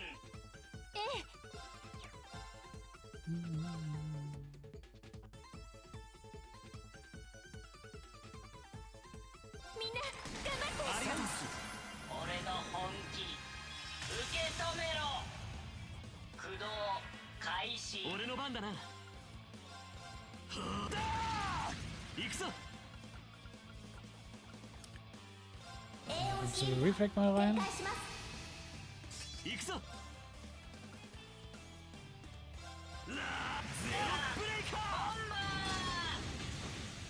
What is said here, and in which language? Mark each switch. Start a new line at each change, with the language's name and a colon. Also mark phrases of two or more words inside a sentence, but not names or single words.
Japanese: ええ。みんな頑張って。ありがとう。俺の本気受け止めろ。駆動開始。俺の番だな。行くぞ。
German: So Reflect mal rein.
Japanese: 行くぞ。ゼロブレイカー。